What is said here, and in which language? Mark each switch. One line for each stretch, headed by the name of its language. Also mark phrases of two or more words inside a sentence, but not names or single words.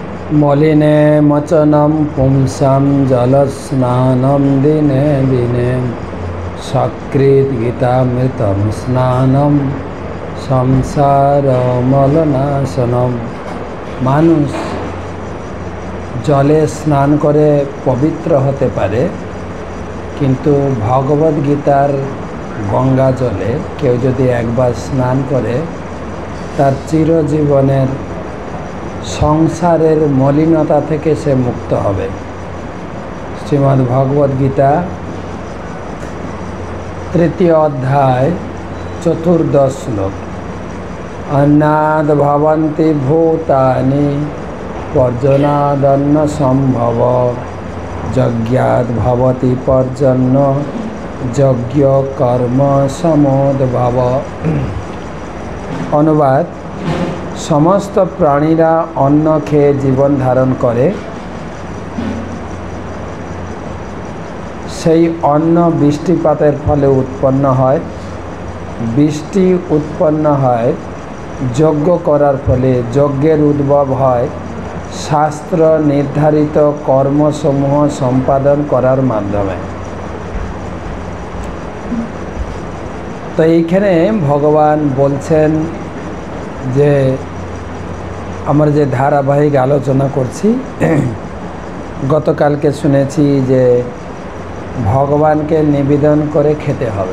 Sanskrit: मलिने मचनं पुंसां जलस्नानं दिने दिने सकृद्गीतामृतं स्नानं संसारमलनाशनम।
Bangla: মানুষ জলে স্নান করে পবিত্র হতে পারে, কিন্তু ভগবদ গীতার গঙ্গা জলে কেউ যদি একবার স্নান করে তার চিরজীবনের সংসারের মলিনতা থেকে সে মুক্ত হবে। শ্রীমদ্ ভগবদ গীতা 3য় অধ্যায় 14 শ্লোক।
Sanskrit: अन्नाद भवन्ति भूतानि पर्जन्यादन्न सम्भव यज्ञात् भवति पर्जन्य यज्ञ कर्म समोद्भव।
Bangla: অনুবাদ, সমস্ত প্রাণীরা অন্ন খেয়ে জীবন ধারণ করে, সেই অন্ন বৃষ্টিপাতের ফলে উৎপন্ন হয়। বৃষ্টি উৎপন্ন হয় যজ্ঞ করার ফলে, যজ্ঞের উদ্ভব হয় শাস্ত্র নির্ধারিত কর্মসমূহ সম্পাদন করার মাধ্যমে। तो এইখানে ভগবান বলছেন যে আমরা যে ধারাবাহিক আলোচনা করছি, গতকালকে শুনেছি যে ভগবানকে নিবেদন করে খেতে হবে।